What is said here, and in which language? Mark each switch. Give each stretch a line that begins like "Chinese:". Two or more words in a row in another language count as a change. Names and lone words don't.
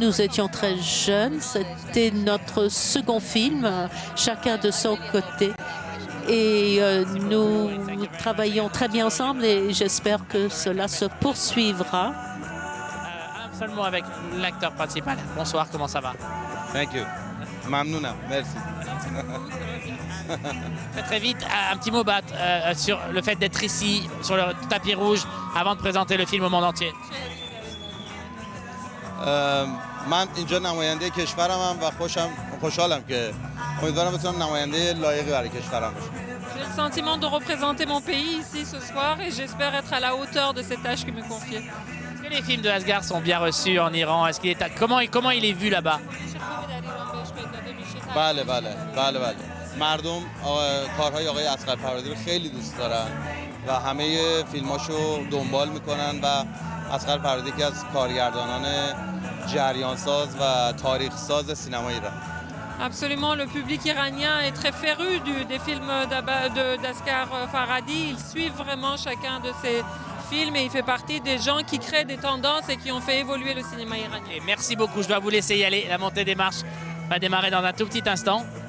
French: Nous étions très jeunes. C'était notre second film, chacun de son côté. Et nous travaillons très bien ensemble et j'espère que cela se poursuivra. Un seul mot avec l'acteur principal. Bonsoir, comment ça va?
English: Thank you.
French: Mamnouna, merci. Très vite, un petit mot sur le fait d'être ici, sur le tapis rouge, avant de présenter le film au monde entier.
Persian: من اینجا نماینده کشورم و خوشحالم که امیدوارم بتونم نماینده لایقی برای کشورم باشم.
French: J'ai le sentiment de représenter mon pays ici ce soir et j'espère être à la hauteur de cette tâche qui me confiée. Est-ce que les films de Asghar sont bien reçus en Iran? Est-ce qu'il est comment il est vu là-bas?
Persian: بله بله بله بله. مردم کارهای آقای اصغر فرهادی رو خیلی دوست دارن و همه فیلماشو دنبال میکنن و اصغر فرهادی یکی از کارگردانان جریانساز و تاریخساز سینما ایران.
French: Absolument, le public iranien est très féru des films d'Asghar Farhadi. Ils suivent vraiment chacun de ses films et il fait partie des gens qui créent des tendances et qui ont fait évoluer le cinéma iranien. Et merci beaucoup, je dois vous laisser y aller. La montée des marches va démarrer dans un tout petit instant.